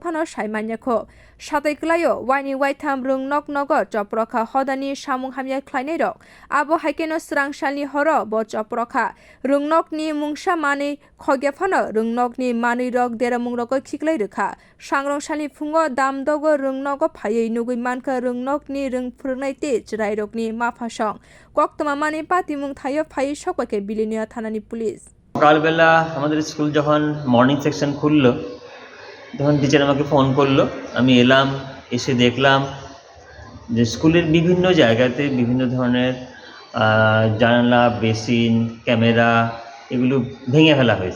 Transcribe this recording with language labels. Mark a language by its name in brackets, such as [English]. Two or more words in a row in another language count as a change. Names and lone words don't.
[Kok Borok] Pano Shaimanyako, Shatai Klayo, Wani Waitam Rungnok Nogo, Joproka Hodani Shamung Hamya Klainai Rok, Abo Haikeno Srang Shali Horo, Bo Joproka, Rungnok ni Mungsha Mani, Khogefano, Rungnok ni Mani Rok Deramung Roko Kiklai Reka, Shangrong Shali Fungo, Dam Dogo Rungnogo Paye Nugui Manka Rungnok ni Rung Purungai Te, Jirairok ni Mafashong, Koktoma Mani Patimung Thayo Paye Shokwake Bilinia Thanani Police. [Bangla] সকালবেলা আমাদের স্কুল যখন [English] morning section [Bangla] খুললো তখন টিচার আমাকে ফোন করলো, আমি এলাম, এসে দেখলাম যে স্কুলের বিভিন্ন জায়গাতে বিভিন্ন ধরনের জানালা, বেসিন, ক্যামেরা এগুলো ভেঙে ফেলা হয়েছে।